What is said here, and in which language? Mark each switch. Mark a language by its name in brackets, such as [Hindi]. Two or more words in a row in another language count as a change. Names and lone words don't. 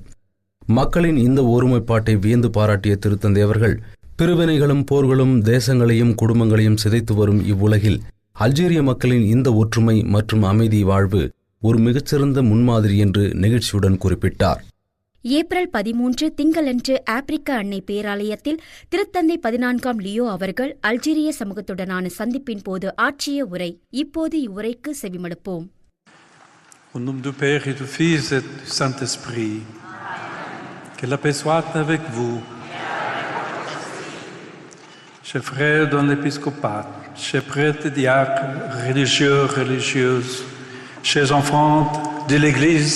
[Tamil] மக்களின் இந்த ஒருமைப்பாட்டை வியந்து பாராட்டிய திருத்தந்தை அவர்கள் பிரிவினைகளும் போர்களும் தேசங்களையும் குடும்பங்களையும் சிதைத்து வரும் இவ்வுலகில் அல்ஜீரிய மக்களின் இந்த ஒற்றுமை மற்றும் அமைதி வாழ்வு ஒரு மிகச்சிறந்த முன்மாதிரி என்று நெகிழ்ச்சியுடன் குறிப்பிட்டார். ஏப்ரல் 13 திங்களன்று ஆப்பிரிக்க அன்னை பேராலயத்தில் திருத்தந்தை 14ஆம் லியோ அவர்கள் அல்ஜீரிய சமூகத்துடனான சந்திப்பின் போது ஆற்றிய உரை. இப்போது இவ்வுரைக்கு செவிமடுப்போம். [French] Au nom du Père et du Fils et du Saint-Esprit, que la paix soit avec vous. Chers frères dans l'épiscopat, chers prêtres, diacres, religieux, religieuses, chers enfants de l'Église